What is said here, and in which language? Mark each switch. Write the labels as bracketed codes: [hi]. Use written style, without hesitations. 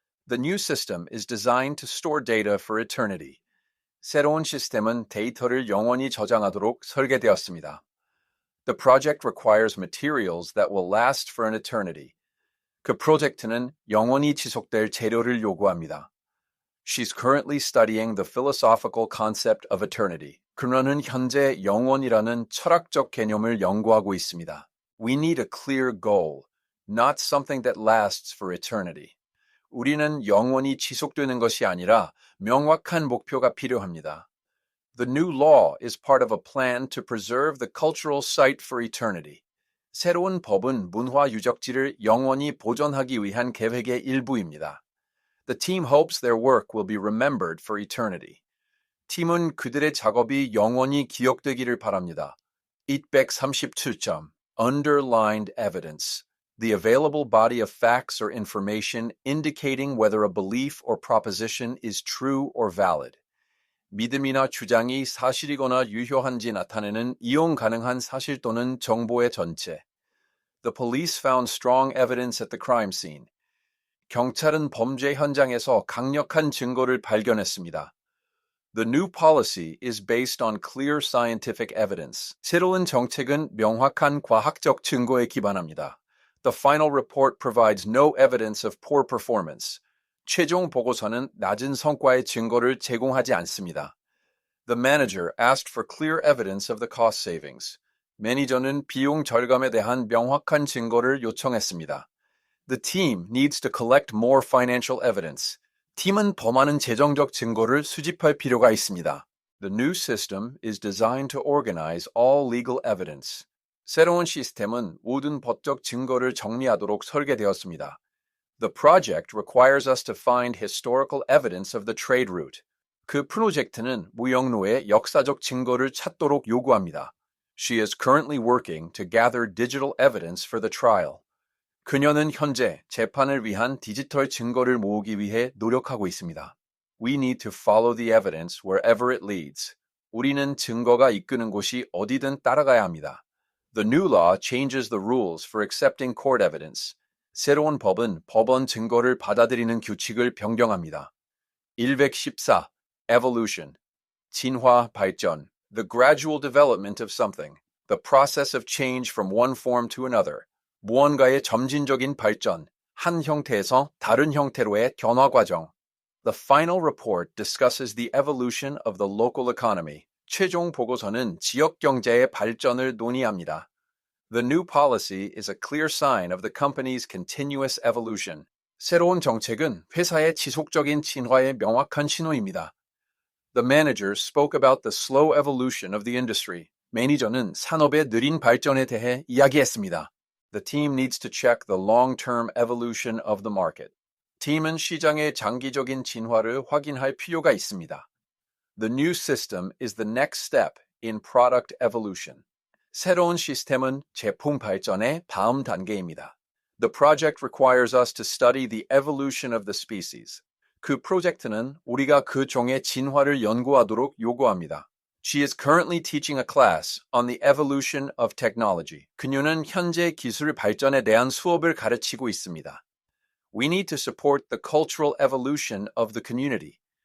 [en] The new system is designed to store data for eternity. [ko] 새로운 시스템은 데이터를 영원히 저장하도록 설계되었습니다. [en] The project requires materials that will last for an eternity. [ko] 그 프로젝트는 영원히 지속될 재료를 요구합니다. [en] She's currently studying the philosophical concept of eternity. [ko] 그녀는 현재 영원이라는 철학적 개념을 연구하고 있습니다. [en] We need a clear goal, not something that lasts for eternity. [ko] 우리는 영원히 지속되는 것이 아니라 명확한 목표가 필요합니다. [en] The new law is part of a plan to preserve the cultural site for eternity. [ko] 새로운 법은 문화 유적지를 영원히 보존하기 위한 계획의 일부입니다. [en] The team hopes their work will be remembered for eternity. [ko] 팀은 그들의 작업이 영원히 기억되기를 바랍니다. [en] 237점. Underlined evidence. The available body of facts or information indicating whether a belief or proposition is true or valid. [ko] 믿음이나 주장이 사실이거나 유효한지 나타내는 이용 가능한 사실 또는 정보의 전체. [en] The police found strong evidence at the crime scene. [ko] 경찰은 범죄 현장에서 강력한 증거를 발견했습니다. [en] The new policy is based on clear scientific evidence. [ko] 새로운 정책은 명확한 과학적 증거에 기반합니다. [en] The final report provides no evidence of poor performance. [ko] 최종 보고서는 낮은 성과의 증거를 제공하지 않습니다. [en] The manager asked for clear evidence of the cost savings. [ko] 매니저는 비용 절감에 대한 명확한 증거를 요청했습니다. [en] The team needs to collect more financial evidence. [ko] 팀은 더 많은 재정적 증거를 수집할 필요가 있습니다. [en] The new system is designed to organize all legal evidence. [ko] 새로운 시스템은 모든 법적 증거를 정리하도록 설계되었습니다. [en] The project requires us to find historical evidence of the trade route. [ko] 그 프로젝트는 무역로의 역사적 증거를 찾도록 요구합니다. [en] She is currently working to gather digital evidence for the trial. [ko] 그녀는 현재 재판을 위한 디지털 증거를 모으기 위해 노력하고 있습니다. [en] We need to follow the evidence wherever it leads. [ko] 우리는 증거가 이끄는 곳이 어디든 따라가야 합니다. [en] The new law changes the rules for accepting court evidence. [ko] 새로운 법은 법원 증거를 받아들이는 규칙을 변경합니다. 114. Evolution. 진화, 발전. [en] The gradual development of something. The process of change from one form to another. [ko] 무언가의 점진적인 발전. 한 형태에서 다른 형태로의 변화 과정. [en] The final report discusses the evolution of the local economy. [ko] 최종 보고서는 지역 경제의 발전을 논의합니다. [en] The new policy is a clear sign of the company's continuous evolution. [ko] 새로운 정책은 회사의 지속적인 진화의 명확한 신호입니다. [en] The manager spoke about the slow evolution of the industry. [ko] 매니저는 산업의 느린 발전에 대해 이야기했습니다. [en] The team needs to check the long-term evolution of the market. [ko] 팀은 시장의 장기적인 진화를 확인할 필요가 있습니다. [en] The new system is the next step in product evolution. [ko] 새로운 시스템은 제품 발전의 다음 단계입니다. [en] The project requires us to study the evolution of the species. [ko] 그 프로젝트는 우리가 그 종의 진화를 연구하도록 요구합니다. [en] She is currently teaching a class on the evolution of technology. [ko] 그녀는 현재 기술 발전에 대한 수업을 가르치고 있습니다. [en] We need to support the cultural evolution of the community.